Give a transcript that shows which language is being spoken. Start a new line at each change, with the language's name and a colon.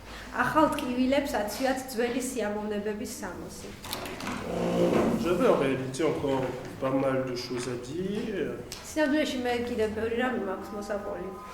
Georgian: ახალ ტკივილებს აცვიათ ძველი სიამოვნებების სამოსი.
French: J'avais en réalité encore pas mal de choses à dire.
Georgian: სინამდვილეში მე კიდევ ბევრი რამე მაქვს მოსაყოლი.